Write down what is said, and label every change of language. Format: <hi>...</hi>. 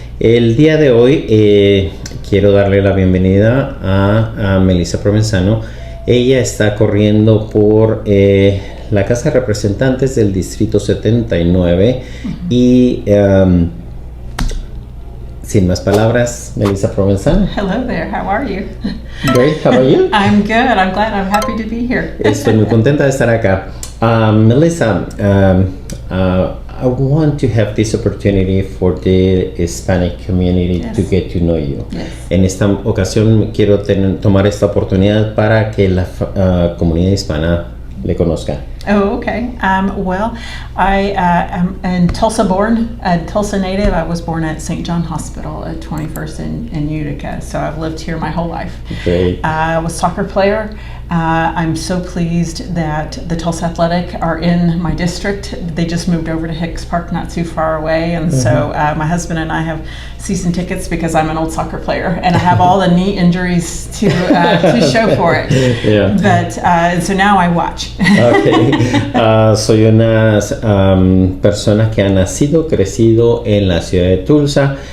<es>El día de hoy quiero darle la bienvenida a Melissa Provenzano. Ella está corriendo por la Casa de Representantes del Distrito 79 y... sin más palabras, Melissa Provenzano.</es> <en>Hello there, how are you? Great, how are you? I'm good, I'm glad, I'm happy to be here.</en> <es>Estoy muy contenta de estar acá.</es> <en>Melissa, I want to have this opportunity for the Hispanic community to get to know you. Yes.</en> <es>En esta ocasión quiero tomar esta oportunidad para que la comunidad hispana le conozca.</es> <en>Oh, okay. Well, I am in Tulsa born, a Tulsa native. I was born at St. John Hospital at 21st in Utica, so I've lived here my whole life. Great. I was a soccer player. I'm so pleased that the Tulsa Athletic are in my district. They just moved over to Hicks Park, not too far away, and so my husband and I have season tickets because I'm an old soccer player and I have all the knee injuries to show for it. Yeah. But so now I watch. Okay.</en> <es>Soy una persona que ha nacido, crecido en la ciudad de Tulsa.</es>